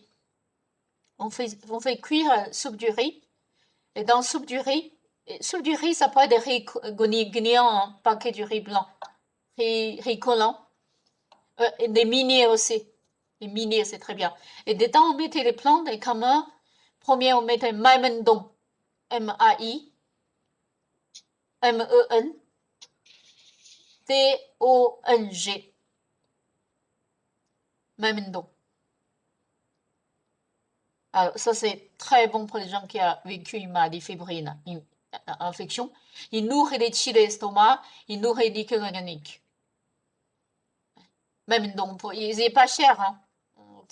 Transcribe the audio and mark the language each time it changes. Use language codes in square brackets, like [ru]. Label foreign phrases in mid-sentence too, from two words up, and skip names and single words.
[fr] On fait cuire soupe du riz. Et dans soupe du riz, ça peut être des riz guinéens, hein, pas que du riz blanc. Riz collant. Et des miniers aussi. Les miniers, c'est très bien. Et dedans, on mettait les plantes et comme premier, on mettait maïmendong. M-A-I. M-E-N. D-O-N-G. Maïmendong. Alors, ça, c'est très bon pour les gens qui ont vécu une maladie fébrile, une infection. Il nourrit les chi de l'estomac, il nourrit les liquides organiques. Même donc, il n'est pas cher, hein.